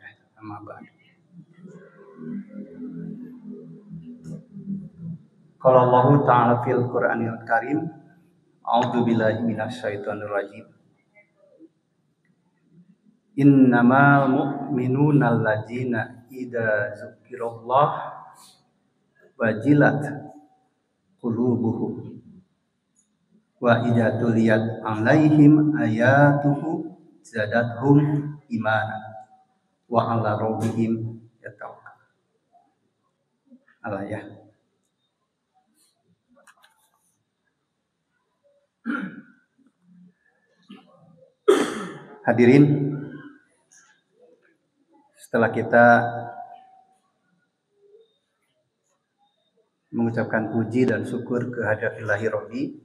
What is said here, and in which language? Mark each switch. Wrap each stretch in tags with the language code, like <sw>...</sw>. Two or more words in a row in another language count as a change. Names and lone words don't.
<ar>أما بعد. قال الله تعالى في القرآن الكريم، أعوذ بالله من الشيطان الرجيم. إنما المؤمنون الذين إذا ذكر الله وجلت قلوبهم وإذا تليت عليهم آياته زادتهم إيمانا وعلى ربهم يتوكلون. Al-ayah.</ar> <id>Hadirin, setelah kita mengucapkan puji dan syukur kehadirat</id> <ar>إلهي ربي</ar>